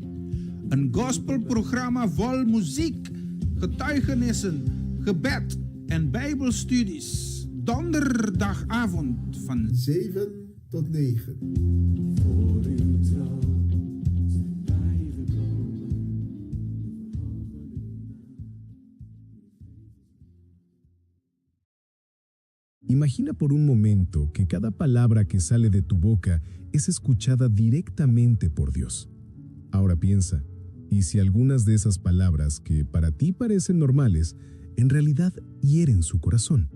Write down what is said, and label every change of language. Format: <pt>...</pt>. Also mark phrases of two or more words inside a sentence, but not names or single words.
<nl>Een gospelprogramma vol muziek, getuigenissen, gebed en bijbelstudies. Donderdagavond van 7 tot 9. Voor uw trouw zijn wij gekomen.</nl> <es>Imagina por un momento que cada palabra que sale de tu boca es escuchada directamente por Dios. Ahora piensa, ¿y si algunas de esas palabras que para ti parecen normales, en realidad hieren su corazón?</es>